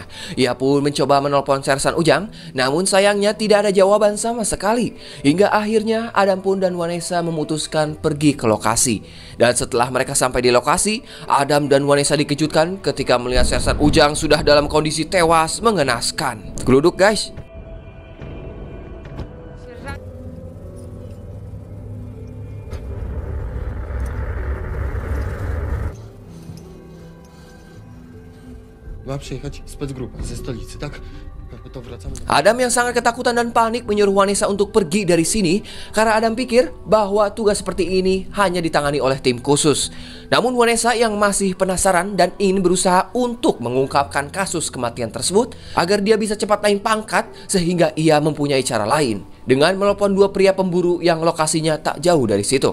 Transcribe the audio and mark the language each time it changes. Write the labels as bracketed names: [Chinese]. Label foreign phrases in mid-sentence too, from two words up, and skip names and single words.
[Indonesian] Ia pun mencoba menelpon Sersan Ujang, namun sayangnya tidak ada jawaban sama sekali. Hingga akhirnya Adam pun dan Vanessa memutuskan pergi ke lokasi. Dan setelah mereka sampai di lokasi, Adam dan Vanessa dikejutkan ketika melihat Sersan Ujang sudah dalam kondisi tewas mengenaskan. Geluduk guys. [Polish] Ma przyjechać specgrupa ze stolicy, tak? To wracamy. [Indonesian] Adam yang sangat ketakutan dan panik menyuruh Vanessa untuk pergi dari sini karena Adam pikir bahwa tugas seperti ini hanya ditangani oleh tim khusus. Namun Vanessa yang masih penasaran dan ingin berusaha untuk mengungkapkan kasus kematian tersebut agar dia bisa cepat naik pangkat sehingga ia mempunyai cara lain dengan menelepon dua pria pemburu yang lokasinya tak jauh dari situ.